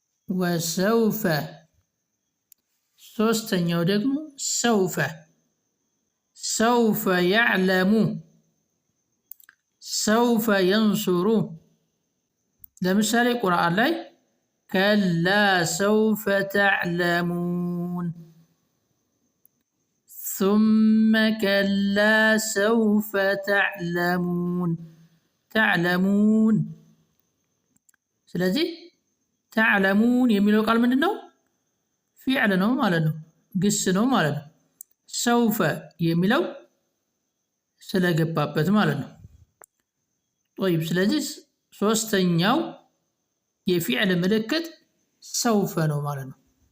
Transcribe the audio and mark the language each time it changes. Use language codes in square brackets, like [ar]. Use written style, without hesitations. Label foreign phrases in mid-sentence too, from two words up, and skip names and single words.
[ar] ወሰውፈ [am] ሶስተኛው ደግሞ [ar] سوف سوف يعلم سوف ينصر [am] ለምሳሌ ቁርአን ላይ [ar] كلا سوف تعلمون ثم كلا سوف [am] تعلمون ስለዚህ تعلمون የሚለው ቃል ምንድነው? ፊዕል ነው ማለት ነው፣ ግስ ነው ማለት ነው። ሰውፈ የሚለው ስለገባበት ማለት ነው። طيب ስለዚህ ሶስተኛው የፊዕል ምልክት ሰውፈ ነው ማለት ነው።